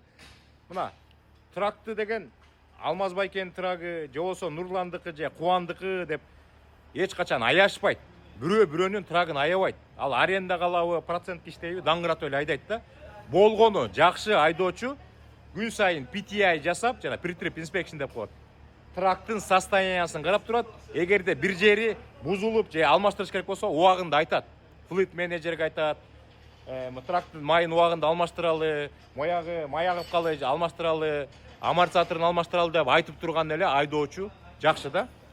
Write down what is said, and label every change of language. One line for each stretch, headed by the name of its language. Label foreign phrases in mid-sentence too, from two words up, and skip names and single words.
Kyrgyz: Мына тракты деген Алмаз Байкенин трагы, же болсо Нурландыкы же Кубандыкы деп эч качан аяшпайт. Бирөөнүн трагын аябайт. Ал аренда калабы, процентке иштейби, даңгыратып эле айдайт да. Болгону жакшы айдоочу күн сайын PTI жасап, жана
English: pre-trip inspection
Kyrgyz: деп коет. Трактын состояниясын карап турат. Эгерде бир жери бузулуп же алмаштырыш керек болсо, убагында айтат. Fleet менеджерге айтат. Трактын майын убагында алмаштыралы, май агып калды, алмаштыралы, амортизаторун алмаштыралы деп айтып турган эле айдоочу жакшы да.